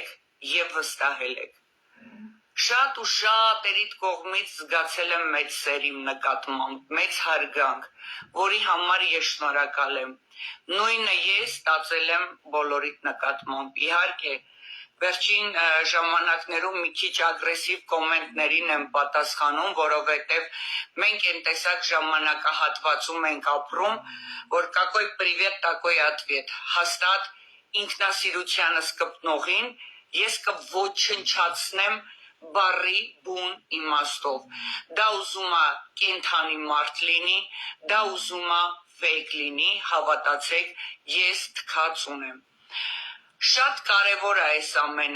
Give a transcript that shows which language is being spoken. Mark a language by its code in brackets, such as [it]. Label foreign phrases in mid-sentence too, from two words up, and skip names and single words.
[hy] և վստահել եք։ Շատ ու շատերիդ կողմից զգացել եմ մեծ սեր իմ նկատմամբ, մեծ հարգանք, որի համար ես շնորհակալ եմ։ Նույնը ես ստացել եմ բոլորիդ նկատմամբ։ Իհարկե, վերջին ժամանակներում մի քիչ ագրեսիվ կոմենտներին եմ պատասխանում, որովհետև մենք այն տեսակ ժամանակահատվածում ենք ապրում, որ [ru] какой привет, такой ответ։ [hy] Հաստատ ինքնասիրությանս կպնողին ես կոչնչացնեմ բառի բուն իմաստով։ Դա ուզում է կենդանի մարդ լինի, դա ուզում է ֆեյք լինի, հավատացեք, ես թքած ունեմ։ Շատ կարևոր է այս ամենը